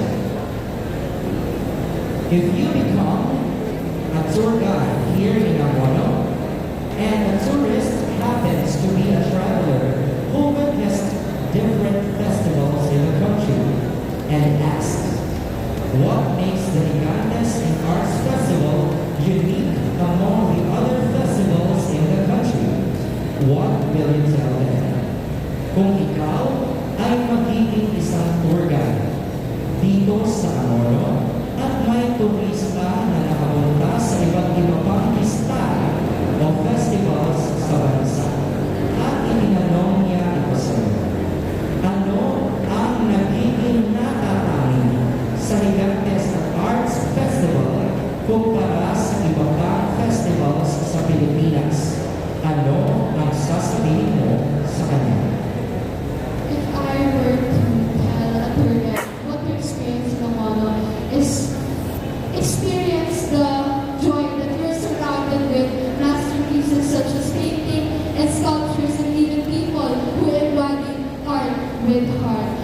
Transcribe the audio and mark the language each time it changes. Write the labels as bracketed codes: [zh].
[en] If you become a tour guide here in Angono, and a tourist happens to be a traveler who witnessed different festivals in the country and asks, what makes the Gigantes and Arts Festival unique among the other festivals in the country? What will you tell them? [tl] Kung ikaw ay magiging isang tour guide dito sa Angono at may turista na nakapunta sa iba't iba pang pista o festivals sa bansa at itinanong niya ito sa iyo. Ano ang nagiging natatangi sa Gigantes at Arts Festival kumpara sa iba pang festivals sa Pilipinas? Ano ang sasabihin mo sa kanya? [en] If I were to tell a tour guide what to experience in Angono is experience the joy that you're surrounded with masterpieces such as painting and sculptures and even people who embody art with heart.